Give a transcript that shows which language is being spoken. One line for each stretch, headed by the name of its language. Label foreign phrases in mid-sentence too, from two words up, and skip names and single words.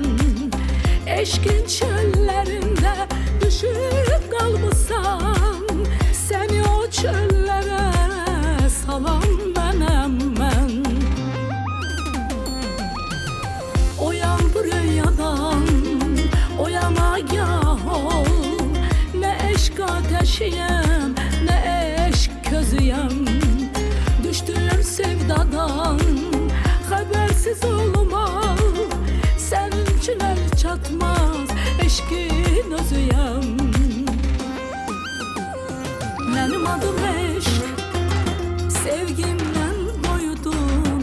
Azerbaijani: Eşkin çöllərində düşüb qalmısan. Səni o çöllərə salan mənəm mən. Oyan bu rüyadan, oyana gah ol.
Turkish: Ne eşk ateşiyem, ne eşk közüyem. Düştüm sevdadan, habersiz olma. Senin için el çatmaz, eşkin özüyem. Benim adım eşk, sevgimden doyudun.